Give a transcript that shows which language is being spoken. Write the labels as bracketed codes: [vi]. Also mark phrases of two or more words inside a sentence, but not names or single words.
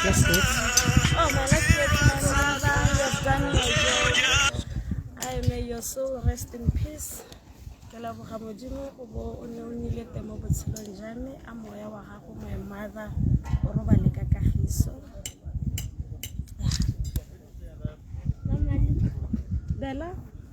[en] Oh, my last words, my mother, you have done your job. I may your soul rest in peace. [tn] Ke leboga Modimo go bo o ne o nnile teng mo botshelong jwa me a moya wa gago [en] my mother [tn] o robale ka kagiso. Bella